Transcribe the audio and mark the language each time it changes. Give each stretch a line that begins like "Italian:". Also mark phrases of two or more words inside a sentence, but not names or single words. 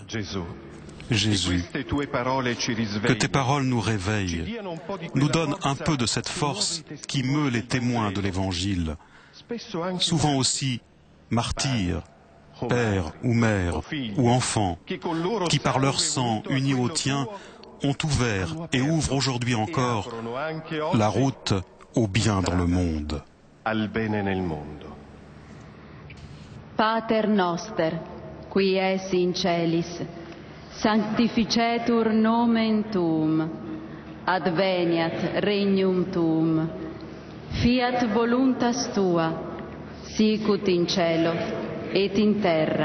French: Jésus, que tes paroles nous réveillent, nous donnent un peu de cette force qui meut les témoins de l'Évangile, souvent aussi martyrs, pères ou mères ou enfants, qui par leur sang uni au tien ont ouvert et ouvrent aujourd'hui encore la route au bien dans le monde.
Latin: Pater noster, qui es in celis, sanctificetur nomen tuum, adveniat regnum tuum, fiat voluntas tua, sicut in cielo et in terra.